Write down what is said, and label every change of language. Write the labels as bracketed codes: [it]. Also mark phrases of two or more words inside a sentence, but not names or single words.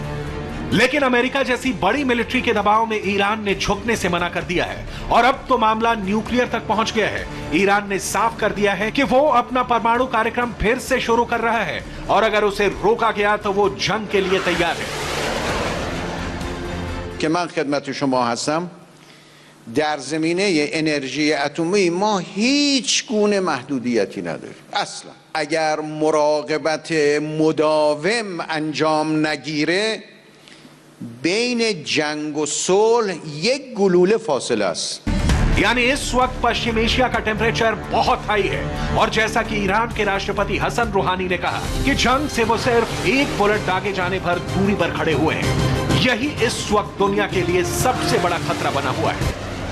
[hi] लेकिन अमेरिका जैसी बड़ी मिलिट्री के दबाव में ईरान ने झुकने से मना कर दिया है और अब तो मामला न्यूक्लियर तक पहुंच गया है। ईरान ने साफ कर दिया है कि वो अपना परमाणु कार्यक्रम फिर से शुरू कर रहा है और अगर उसे रोका गया तो वो जंग के लिए तैयार है। [fa] که من خدمت شما هستم در زمینه انرژی اتمی ما هیچ گونه محدودیتی نداریم اصلا. اگر مراقبت مداوم انجام نگیره بین جنگ و صلح یک گلوله فاصله است. [hi] यानी इस वक्त पश्चिम एशिया का टेम्परेचर बहुत हाई है और जैसा कि ईरान के राष्ट्रपति हसन रूहानी ने कहा कि जंग से वो सिर्फ एक बुलेट दागे जाने पर दूरी पर खड़े हुए हैं, यही इस वक्त दुनिया के लिए सबसे बड़ा खतरा बना हुआ है।